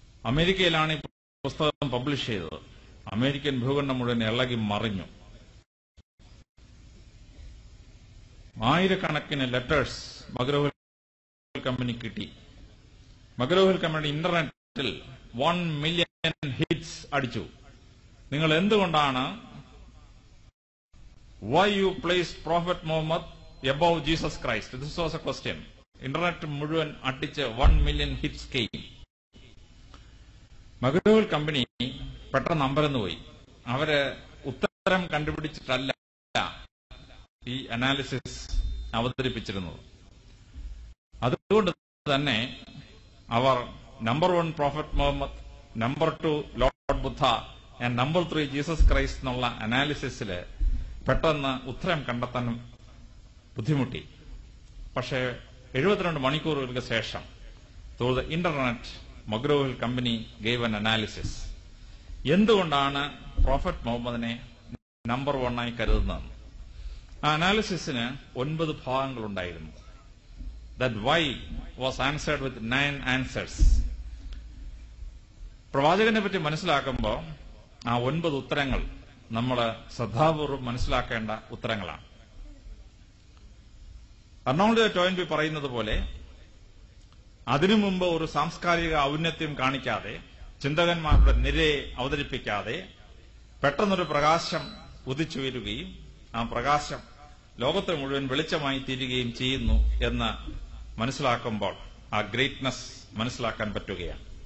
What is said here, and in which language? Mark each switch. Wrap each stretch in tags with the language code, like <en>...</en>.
<ml>അമേരിക്കയിലാണ് ഈ പുസ്തകം പബ്ലിഷ് ചെയ്തത്. അമേരിക്കൻ ഭൂഖണ്ഡം മുഴുവൻ ഇളകി മറിഞ്ഞു. ആയിരക്കണക്കിന് ലെറ്റേഴ്സ് മഗ്രോ-ഹിൽ കമ്പനി കിട്ടി. മഗ്രോ-ഹിൽ കമ്പനി ഇന്റർനെറ്റിൽ 1 മില്യൺ ഹിറ്റ്സ് അടിച്ചു. നിങ്ങൾ എന്തുകൊണ്ടാണ്</ml> <en>why you placed Prophet Muhammad above Jesus Christ? This was a question.</en> <ml>Internet മുഴുവൻ അടിച്ച് 1 മില്യൺ</ml> <en>Hits came.</en> <ml>മഗ്രോ-ഹിൽ കമ്പനി പെട്ടെന്ന് അമ്പരന്ന് പോയി. അവര് ഉത്തരം കണ്ടുപിടിച്ചിട്ടല്ല ഈ അനാലിസിസ് അവതരിപ്പിച്ചിരുന്നത്. അതുകൊണ്ട് തന്നെ അവർ number 1 prophet Muhammad, number 2 Lord Buddha and number 3 Jesus Christ എന്നുള്ള അനാലിസിസിൽ പെട്ടെന്ന് ഉത്തരം കണ്ടെത്താൻ ബുദ്ധിമുട്ടി. പക്ഷേ 72 മണിക്കൂറുകൾക്ക് ശേഷം</ml> <en>Through the internet McGraw Hill company gave an analysis.</en> <ml>എന്തുകൊണ്ടാണ് പ്രോഫറ്റ് മുഹമ്മദിനെ നമ്പർ 1 ആയി കരുതുന്നത്? ആ അനാലിസിസിന് 9 ഭാഗങ്ങളുണ്ടായിരുന്നു.</ml> <en>That why was answered with 9 answers.</en> <ml>പ്രവാചകനെ പറ്റി മനസ്സിലാക്കുമ്പോൾ ആ 9 ഉത്തരങ്ങൾ നമ്മൾ ശ്രദ്ധാപൂർവ്വം മനസ്സിലാക്കേണ്ട ഉത്തരങ്ങളാണ്. അർണോൾഡ് ടോയിൻബി പറയുന്നത് പോലെ അതിനു മുമ്പ് ഒരു സാംസ്കാരിക ഔന്നത്യം കാണിക്കാതെ, ചിന്തകന്മാരുടെ നിരയെ അവതരിപ്പിക്കാതെ പെട്ടെന്നൊരു പ്രകാശം ഉദിച്ചുയരുകയും ആ പ്രകാശം ലോകത്തെ മുഴുവൻ വെളിച്ചമായി തീരുകയും ചെയ്യുന്നു എന്ന് മനസ്സിലാക്കുമ്പോൾ ആ ഗ്രേറ്റ്നസ് മനസ്സിലാക്കാൻ പറ്റുകയാണ്.</ml>